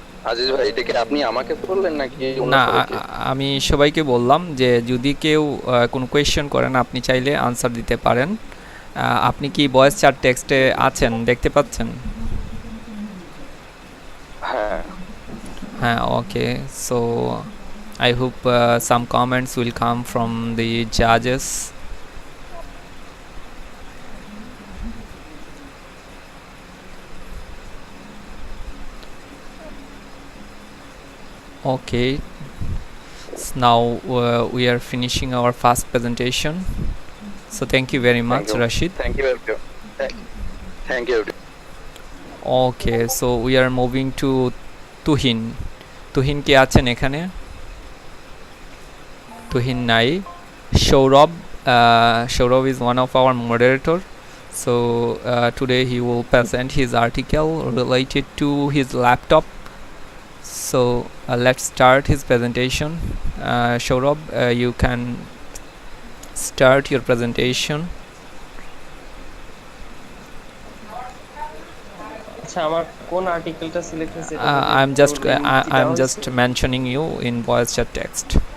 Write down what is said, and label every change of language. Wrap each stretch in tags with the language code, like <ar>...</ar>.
<bn>আজিজ ভাই, এটা কি আপনি আমাকে বললেন নাকি অন্য না, কাউকে? আমি সবাইকে বললাম যে যদি কেউ কোনো কোয়েশ্চেন করেন, আপনি চাইলে আনসার দিতে পারেন। আপনি কি ভয়েস চ্যাট টেক্সটে আছেন, দেখতে পাচ্ছেন? হ্যাঁ হ্যাঁ, ওকে।</bn> <en>So I hope some comments will come from the judges. Okay, so now we are finishing our first presentation. So thank you very much, Rashid. Thank you. Thank you. Okay, so we are moving to Tuhin. Tuhin</en> <bn>কে আছেন এখানে? তুহিন নাই।</bn> <en>Saurabh, Saurabh is one of our moderator. So today he will present his article related to his laptop. So let's start his presentation. Saurabh, you can start your presentation.</en> <bn>আচ্ছা, আমার কোন আর্টিকেলটা select হয়েছে?</bn> <en>I'm just mentioning you in voice chat text.</en>